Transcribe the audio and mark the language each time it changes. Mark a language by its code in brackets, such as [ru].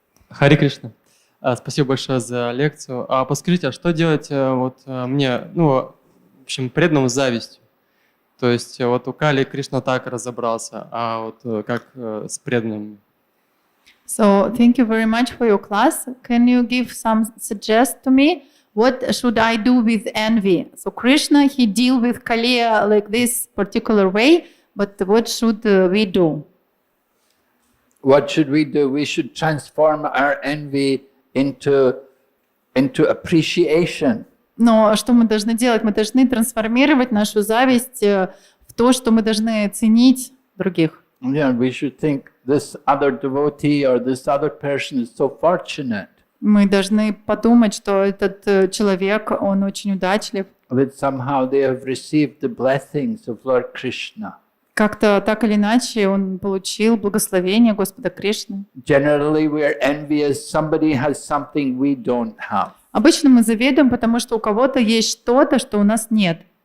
[ru] Хари Кришна. Спасибо большое за лекцию. А подскажите, а что делать мне, в общем, преданному с завистью? То есть вот у Кали Кришна так разобрался, а вот как с преданными? [en] So thank you very much for your class. Can you give some suggest to me? What should I do with envy? So Krishna, he deal with Kaliya like this particular way, but what should we do? What should we do? We should transform our envy into appreciation. [ru] Но что мы должны делать? Мы должны трансформировать нашу зависть в то, что мы должны ценить других. [en] Yeah, we should think this other devotee or this other person is so fortunate [ru] Мы должны подумать, что этот человек, он очень удачлив. [en] that somehow they have received the blessings of Lord Krishna. [ru] Как-то так или иначе он получил благословение Господа Кришны. [en] Generally, we are envious. Somebody has something we don't have. [ru] Обычно мы завидуем, потому что у кого-то есть что-то, что у нас нет.